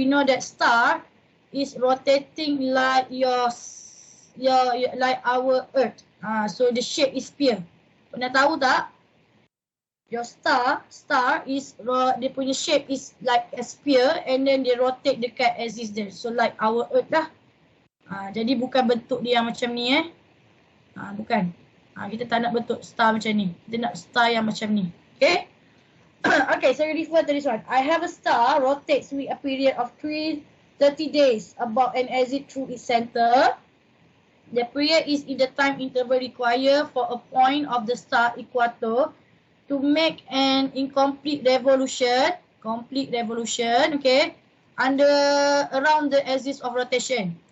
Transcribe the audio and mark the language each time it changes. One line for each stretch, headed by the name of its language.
English: We know that star is rotating like like our Earth. So the shape is sphere.
Malay: Pernah tahu tak?
English: Your star is
Malay: dia punya
English: shape is like a sphere and then they rotate
Malay: dekat
English: axis
Malay: dia.
English: So like our Earth lah.
Malay: Jadi bukan bentuk dia yang macam ni bukan. Kita tak nak bentuk star macam ni. Kita nak star yang macam ni. Okay?
English: Okay, so you refer to this one. I have a star rotates with a period of 30 days about an exit through its center. The period is in the time interval required for a point of the star equator to make an incomplete revolution, okay, around the axis of rotation.